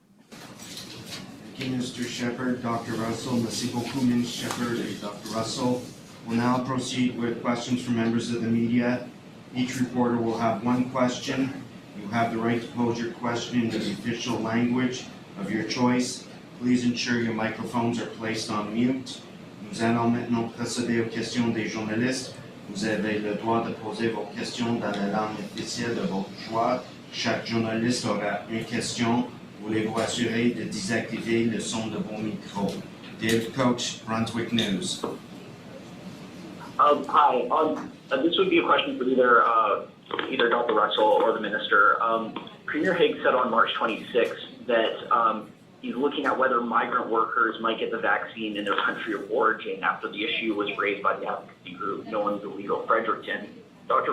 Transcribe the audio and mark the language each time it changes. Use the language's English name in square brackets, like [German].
[English] Thank you, Mr. Shephard. Dr. Russell, [French] merci beaucoup, [English] Ms. Shephard and Dr. Russell. We'll now proceed with questions from members of the media. Each reporter will have one question. You have the right to pose your question in the official language of your choice. Please ensure your microphones are placed on mute. [French] Nous allons maintenant procéder aux questions des journalistes. Vous avez le droit de poser vos questions dans la langue officielle de votre choix. Chaque journaliste aura une question. Voulez-vous assurer de désactiver le son de vos micros? [English] Dave Coach, Brunswick News. Hi. This would be a question for either Dr. Russell or the Minister. Premier Higgs said on March 26th that he's looking at whether migrant workers might get the vaccine in their country of origin after the issue was raised by the advocacy group known as Illegal Fredericton. Dr.